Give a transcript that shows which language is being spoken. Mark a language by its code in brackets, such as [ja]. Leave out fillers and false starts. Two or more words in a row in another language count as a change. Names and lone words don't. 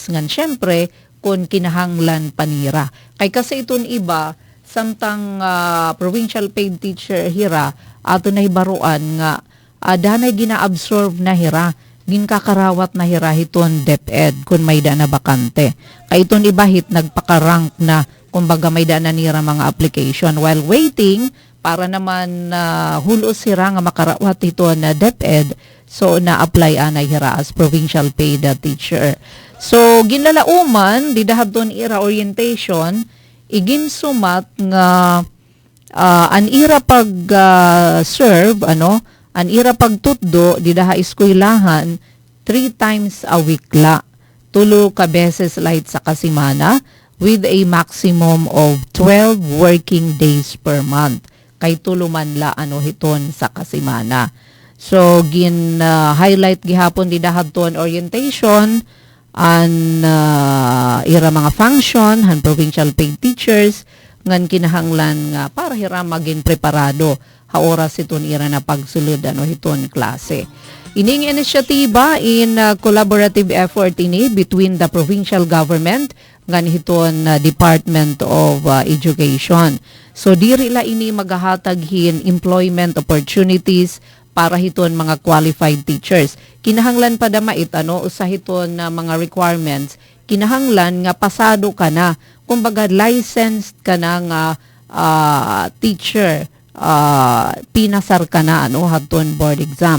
[war] Ngan syempre kung kinahanglan panira. Kay kasi iton iba samtang [en] provincial paid teacher [war] hira ato na hibaruan nga danay gina-absorb na hira, ginkakarawat na hira hiton DepEd kun may da na bakante. Kay iton iba hit nagpakarank na kumbaga may da na nira mga application [en] while waiting [war] para naman hulos hira nga makarawat hiton na DepEd, so na-apply anay hira as [en] provincial paid teacher. [war] So ginlalauman didahadton ira orientation iginsumat nga an ira pag serve an ira pagtutdo didaha eskwelahan [en] 3 times a week [war] la, 2 ka beses light sa kasimana [en] with a maximum of 12 working days per month, [war] kay tuluman la hiton sa kasimana. So gin highlight gihapon didahadton orientation an ira mga function han [en] provincial paid teachers [war] ngan kinahanglan nga para hira maging preparado ha oras iton ira na pagsulod hiton klase. Ining inisyatiba in [en] collaborative effort [war] ini [en] between the provincial government [war] ngan hiton Department of Education. So diri la ini magahatag hin [en] employment opportunities [war] para hiton mga [en] qualified teachers. [war] Kinahanglan pa damait usahiton na mga requirements, kinahanglan nga pasado ka na, kumbaga licensed ka na nga teacher, pinasar ka na hadton [en] board exam.